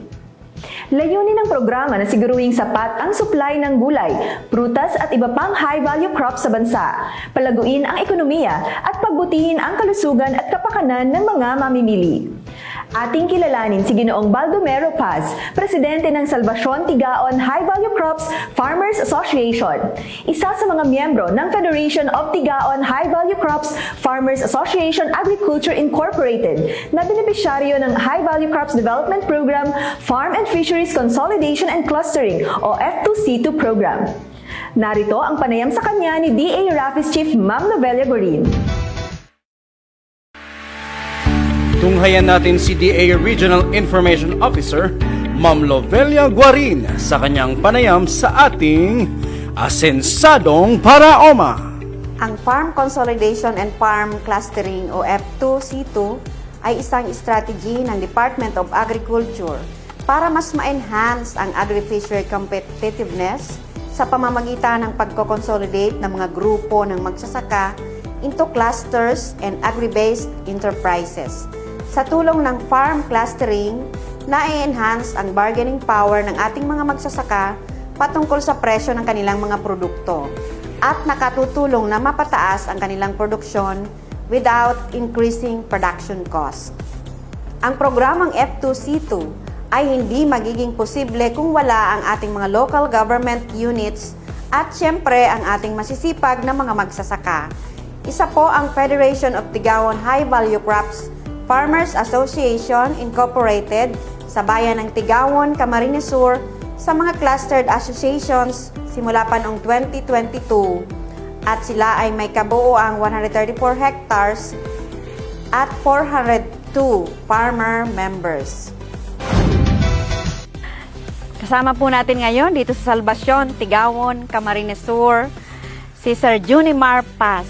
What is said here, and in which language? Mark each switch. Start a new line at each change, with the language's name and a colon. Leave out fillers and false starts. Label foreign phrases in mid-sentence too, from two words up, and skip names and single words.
Filipino: Layunin ng programa na siguruhing sapat ang supply ng gulay, prutas at iba pang
English: high-value crops
Filipino: sa bansa, palaguin ang ekonomiya at pagbutihin ang kalusugan at kapakanan ng mga mamimili. Ating kilalanin si Ginoong Baldomero Paz, Presidente ng Salvacion Tigaon High Value Crops Farmers Association, isa sa mga miyembro ng Federation of Tigaon High Value Crops Farmers Association Agriculture Incorporated na benepisyaryo ng High Value Crops Development Program Farm and Fisheries Consolidation and Clustering o F2C2 program. Narito ang panayam sa kanya ni DA Rafis Chief Ma'am Novelia Gorin. Tunghayan natin si DA Regional Information Officer, Ma'am Lovelia Guarin, sa kanyang panayam sa ating Asensadong Paraoma. Ang Farm Consolidation and Farm Clustering o F2C2 ay isang strategy ng Department of Agriculture para mas ma-enhance ang
English: agri-fishery competitiveness
Filipino: sa pamamagitan ng pagko-consolidate ng mga grupo ng magsasaka
English: into clusters and agri-based enterprises.
Filipino: Sa tulong ng
English: farm clustering,
Filipino: na-enhance ang
English: bargaining power
Filipino: ng ating mga magsasaka patungkol sa presyo ng kanilang mga produkto at nakatutulong na mapataas ang kanilang produksyon
English: without increasing production cost.
Filipino: Ang programang F2C2 ay hindi magiging posible kung wala ang ating mga
English: local government units
Filipino: at siyempre ang ating masisipag na mga magsasaka. Isa po ang Federation of Tigawon High Value Crops Farmers Association Incorporated sa bayan ng Tigawon, Camarines Sur sa mga
English: clustered associations
Filipino: simula pa noong 2022 at sila ay may kabuoang 134 hectares at 402
English: farmer members.
Filipino: Kasama po natin ngayon dito sa Salvacion, Tigawon, Camarines Sur, si Sir Junimar Paz.